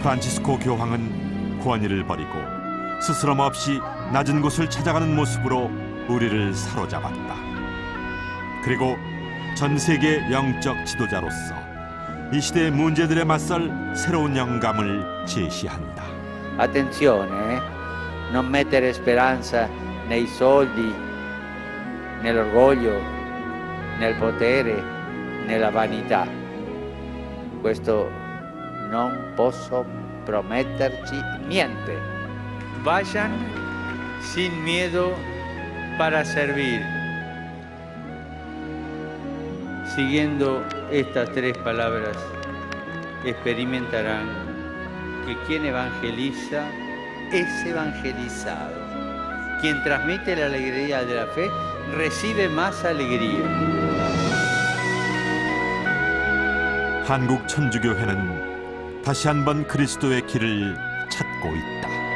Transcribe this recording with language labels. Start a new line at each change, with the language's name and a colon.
Korean: 프란치스코 교황은 권위를 버리고 스스럼 없이 낮은 곳을 찾아가는 모습으로 우리를 사로잡았다. 그리고 전 세계 영적 지도자로서 이 시대의 문제들에 맞설 새로운 영감을 제시한다.
Italian: Attenzione, non mettere speranza nei soldi, nell'orgoglio, nel potere, nella vanità. Questo non posso prometterci niente.
Spanish: Vayan sin miedo para servir. Siguiendo estas tres palabras, experimentarán que quien evangeliza es evangelizado. Quien transmite la alegría de la fe recibe más alegría.
Korean: 한국 천주교회는 다시 한번 그리스도의 길을 찾고 있다.